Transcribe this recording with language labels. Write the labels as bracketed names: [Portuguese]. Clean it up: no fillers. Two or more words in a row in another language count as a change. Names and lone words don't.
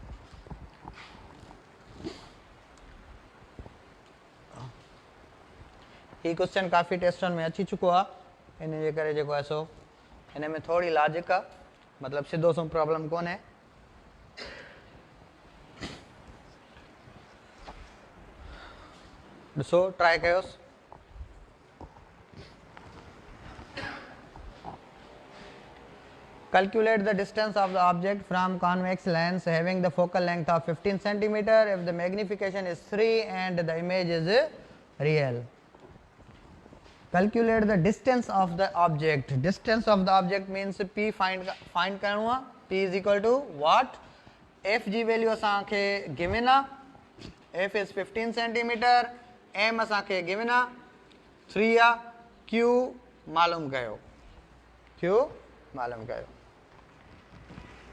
[Sindhi] ही क्वेश्चन काफ़ी टेस्टन में अची चुको आहे, इन जे करे जेको आहे सो हिन में थोरी लॉजिक आहे, मतिलबु सिधो सो प्रॉब्लम कोन्हे। ॾिसो ट्राई कयोसि। [English] Calculate the distance of the object from convex lens having the focal length of 15 centimeter if the magnification is 3 and the image is real. Calculate the distance of the object. Distance of the object means P find [Sindhi] करणो आहे, [English] P is equal to what? [Sindhi] F जी वैल्यू असांखे given आहे, [English] F is 15 centimeter, [Sindhi] M असांखे given आहे 3 आहे, Q मालूम कयो, Q मालूम कयो।